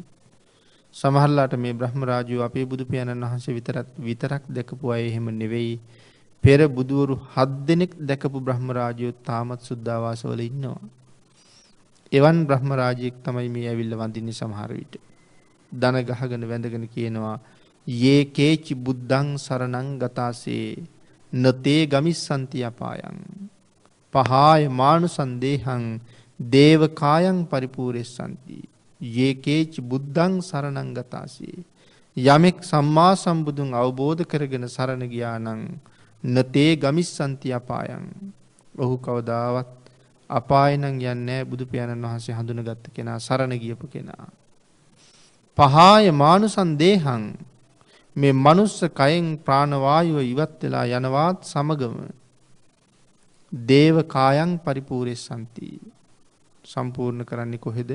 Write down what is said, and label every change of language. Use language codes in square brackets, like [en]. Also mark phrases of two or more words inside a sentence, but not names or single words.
[si] සමහරලාට මේ බ්‍රහ්ම රාජයෝ අපේ බුදු පියාණන් වහන්සේ විතරක් දැකපු අය එහෙම නෙවෙයි. පෙර බුදුවරු 7 දෙනෙක් දැකපු බ්‍රහ්ම රාජයෝ තාමත් සුද්ධාවාස වල ඉන්නවා. එවන් බ්‍රහ්ම රාජයෙක් තමයි මේ ඇවිල්ලා වඳින්නේ සමහර විට. දන ගහගෙන වැඳගෙන කියනවා [pi] යේ කේචි බුද්ධං සරණං ගතාසේ නතේ ගමිස්සන්ති අපායං පහාය මානුසං දේහං දේව කායං පරිපූර්ණස්සන්ති යේ කේචි බුද්ධං සරණං ගතාසේ [si] යමෙක් සම්මා සම්බුදුන් අවබෝධ කරගෙන සරණ ගියා නම් [pi] නතේ ගමිස්සන්ති අපායං [si] ඔහු කවදාවත් අපාය නම් යන්නේ නැහැ. බුදු පියාණන් වහන්සේ හඳුනගත්ත කෙනා සරණ ගියපු කෙනා. [pi] පහාය මානුසං දේහං [si] මේ මනුස්ස කයෙන් ප්‍රාණ වායුව ඉවත් වෙලා යනවත් සමගම [pi] දේව කායං පරිපූර්ණස්සන්ති [si] සම්පූර්ණ කරන්නේ කොහෙද?